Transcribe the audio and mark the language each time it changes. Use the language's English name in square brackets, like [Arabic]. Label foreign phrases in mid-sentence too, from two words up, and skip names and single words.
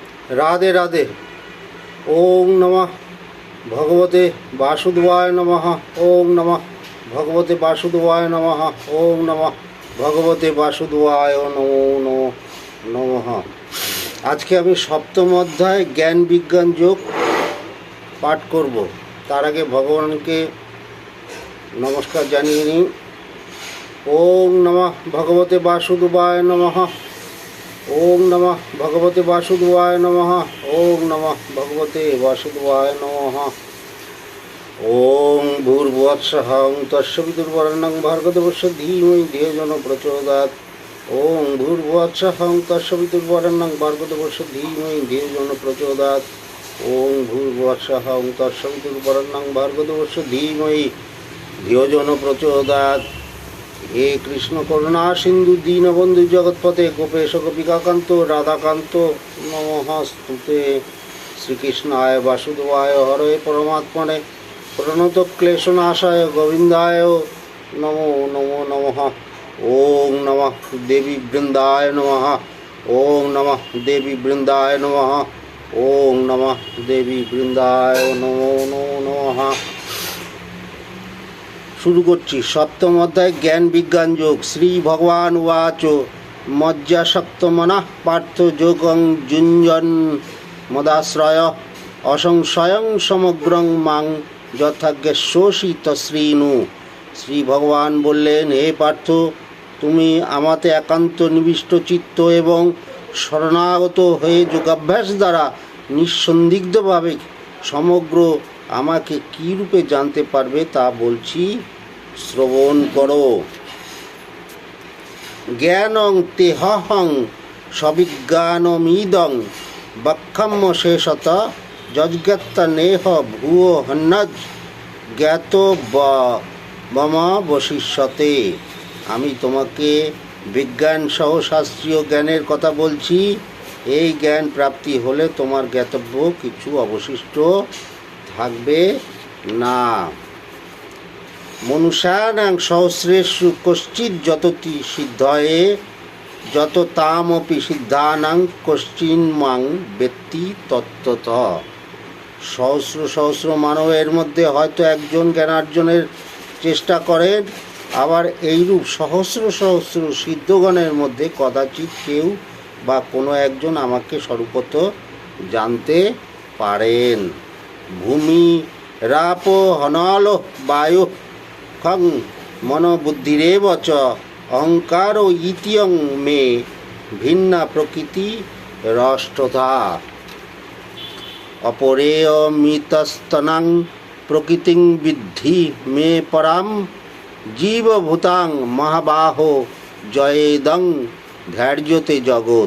[Sanskrit] রাধে রাধে। ওং নমঃ ভগবতে বাসুদেবায় নমঃ। ওং নমঃ ভগবতে বাসুদেবায় নমঃ। ওং নমঃ ভগবতে বাসুদেবায় নমো নমঃ। [Bangla] আজকে আমি সপ্তম অধ্যায় জ্ঞান বিজ্ঞান যোগ পাঠ করব। তার আগে ভগবানকে নমস্কার জানিয়ে নিই। [Sanskrit] ওং নমঃ ভগবতে বাসুদেবায় নমঃ। ওং নমঃ ভগবতে বাসুদেবায় নমঃ। ওং নমঃ ভগবতে বাসুদেবায় নমঃ। ওং ভূর্ভুবস্সুঃ তস্সবিতুর্বরেণ্যং ভর্গদেবস্য ধীমহি ধিয়ো যোনো প্রচোদয়াৎ। ওং ভূর্ভুবস্সুঃ তস্সবিতুর্বরেণ্যং ভর্গদেবস্য ধীমহি ধিয়ো যোনো প্রচোদয়াৎ। ওং ভূর্ভুবস্সুঃ তস্সবিতুর্বরেণ্যং ভর্গদেবস্য ধীমহি ধিয়ো যোনো প্রচোদয়াৎ। হে কৃষ্ণ করুণা সিন্ধু দীনবন্ধু জগৎপতে গোপেশ গোপিকাকান্ত রাধাকান্ত নমস্তুতে। শ্রীকৃষ্ণায় বাসুদেবায় হরে পরমাত্মনে প্রণত ক্লেশনাশায় গোবিন্দায় নমো নমো নমঃ। ওং নমঃ দেবী বৃন্দায় নমঃ। ওং নমঃ দেবী বৃন্দায় নমঃ। ওং নমঃ দেবী বৃন্দায় নমো নমো নমঃ। [Bangla] শুরু করছি সপ্তম অধ্যায় জ্ঞান বিজ্ঞান যোগ। [Sanskrit] শ্রী ভগবান উবাচ মজ্জাসক্ত মনঃ পার্থ যোগং যুঞ্জন মদাশ্রয় অসংশয়ং সমগ্রং মাং যথাজ্ঞেশোষি তশ্রীণু। [Bangla] শ্রী ভগবান বললেন, হে পার্থ, তুমি আমাতে একান্ত নিবিষ্ট চিত্ত এবং শরণাগত হয়ে যোগাভ্যাস দ্বারা নিঃসন্দিগ্ধভাবে সমগ্র আমাকে কী রূপে জানতে পারবে তা বলছি, শ্রবণ করো। [Sanskrit] জ্ঞানং তেহং সবিজ্ঞানমিদং বক্ষম্য শেষত যজ্ঞাত্তা নেহ ভুয়ো হন্নজ জ্ঞাত মম বশিষ্যতে। [Bangla] আমি তোমাকে বিজ্ঞান সহ শাস্ত্রীয় জ্ঞানের কথা বলছি। এই জ্ঞান প্রাপ্তি হলে তোমার জ্ঞাতব্য কিছু অবশিষ্ট থাকবে না। [Sanskrit] মনুষ্যানাং সহস্রেষু কশ্চিৎ যততি সিদ্ধয়ে যত তামপি সিদ্ধানাং কশ্চিন মাং ব্যক্তি তত্ত্বতঃ। [Bangla] সহস্র সহস্র মানবের মধ্যে হয়তো একজন জ্ঞানার্জনের চেষ্টা করেন, আবার এইরূপ সহস্র সহস্র সিদ্ধগণের মধ্যে কদাচিৎ কেউ বা কোনো একজন আমাকে স্বরূপত জানতে পারেন। [Sanskrit] ভূমি রাপ হনল বায়ু খং মনোবুদ্ধিরেব চ অহংকার ইতিয়ং মে ভিন্না প্রকৃতি রষ্টধা। অপরেয়মিতস্তনাং প্রকৃতিং বিদ্ধি মে পরাম জীবভূতাং মহাবাহো জয়েদং ধ্যার্যতে জগৎ।